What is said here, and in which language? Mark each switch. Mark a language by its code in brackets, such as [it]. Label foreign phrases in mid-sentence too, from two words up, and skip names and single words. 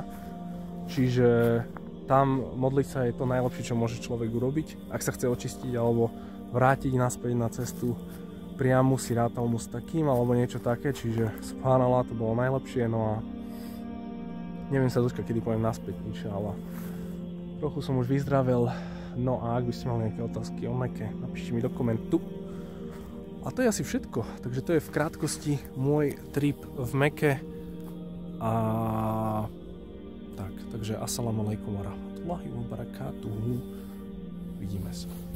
[sk] Čiže tam modliť sa je to najlepšie, čo môže človek urobiť, ak sa chce očistiť alebo vrátiť naspäť na cestu priamu [ar] الصراط المستقيم [sk] alebo niečo také, čiže subhanallah, to bolo najlepšie, no a neviem sa dočkať, kedy poviem naspäť, inšallah. Trochu som už vyzdravel. No a ak by ste mali nejaké otázky o Meke, napíšte mi do komentu. A to je asi všetko. Takže to je v krátkosti môj trip v Meke. A tak, takže [ar] السلام عليكم ورحمة الله وبركاته. [sk] Vidíme sa.